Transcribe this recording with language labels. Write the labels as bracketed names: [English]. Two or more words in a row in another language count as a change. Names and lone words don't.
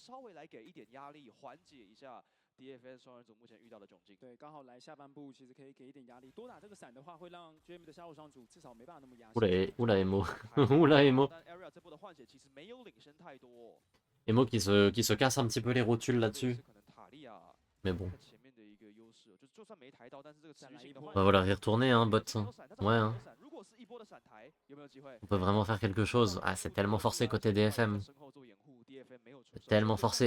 [Chinese] DFS 双人组目前遇到的窘境，对，刚好来下半部，其实可以给一点压力，多打这个闪的话，会让 GM 的下路双组至少没办法那么压。 [French] Oula Emo, oula Emo. [Chinese] 但 Area 这波的换血其实没有领先太多。 [French] Emo qui se casse un petit peu les rotules là-dessus. Mais bon. Bah voilà, retourner hein, bot. Ouais hein. On peut vraiment faire quelque chose. Ah, c'est tellement forcé côté DFM. C'est tellement forcé.